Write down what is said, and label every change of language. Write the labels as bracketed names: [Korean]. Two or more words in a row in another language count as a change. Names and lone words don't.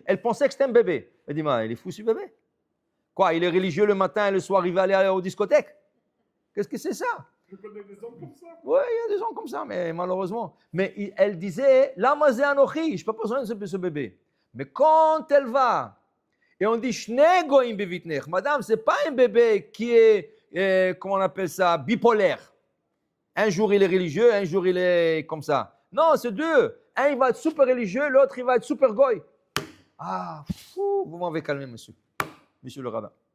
[French] Elle pensait que c'était un bébé. Elle dit, mais il est fou ce bébé. Quoi, il est religieux le matin et le soir, il va aller aux discothèques. Qu'est-ce que c'est ça? Je connais des hommes comme ça. Oui, il y a des gens comme ça, mais malheureusement. Mais elle disait, [Hebrew] למה זה אנכי, [French] je n'ai pas besoin de ce bébé. Mais quand elle va, et on dit, [Hebrew] שני גויים בבטנך, [French] madame, ce n'est pas un bébé qui est, comment on appelle ça, bipolaire. Un jour il est religieux, un jour il est comme ça. Non, c'est deux. Un il va être super religieux, l'autre il va être super goy. Ah, fou, vous m'avez calmé, monsieur le rabbin.